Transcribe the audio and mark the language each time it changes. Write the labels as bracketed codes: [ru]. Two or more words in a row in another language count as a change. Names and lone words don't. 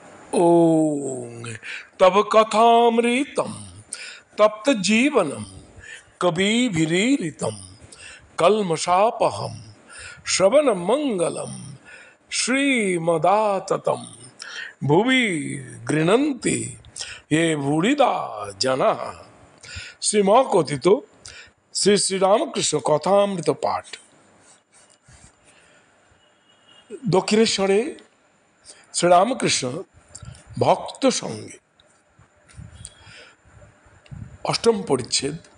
[sa] ओम तब कथामृतम तप्त जीवनम कविभिरीरितम कल्मषापहम श्रवण मंगलम श्रीमदाततम भुवि गृह्णन्ति ये भूरिदा जना। [bn] শ্রীমা কথিত শ্রী শ্রীরামকৃষ্ণ কথামৃত পাঠ। দক্ষিণেশ্বরে শ্রীরামকৃষ্ণ ভক্ত সঙ্গে অষ্টম পরিচ্ছেদ।